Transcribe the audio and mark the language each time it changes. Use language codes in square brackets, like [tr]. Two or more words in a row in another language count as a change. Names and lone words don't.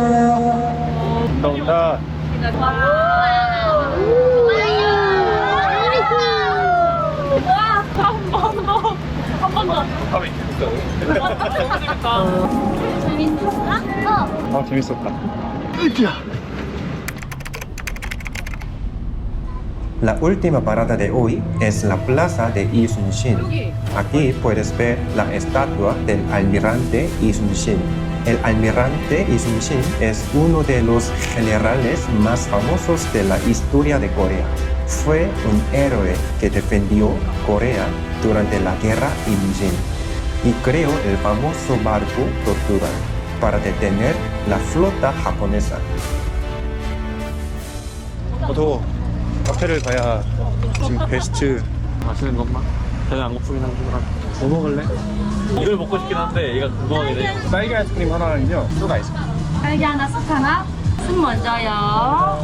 [ko] 온다. 아, 재밌었다. [es] La última parada de hoy es la plaza de Isunshin. Aquí puedes ver la estatua del almirante Isunshin. El almirante Isunshin es uno de los generales más famosos de la historia de Corea. Fue un héroe que defendió Corea durante la guerra Imjin y creó el famoso barco Tortuga para detener la flota japonesa. [ko] 더워. 카페를 가야 지금 베스트. 맛있는 것만? 배는 안 고프긴 한데. 뭐 먹을래? 이걸 먹고 싶긴 한데 얘가 궁금하긴 해. 딸기 아이스크림 하나는요, 또 아이스크림. 딸기 하나, 쑥 하나. 쑥 먼저요.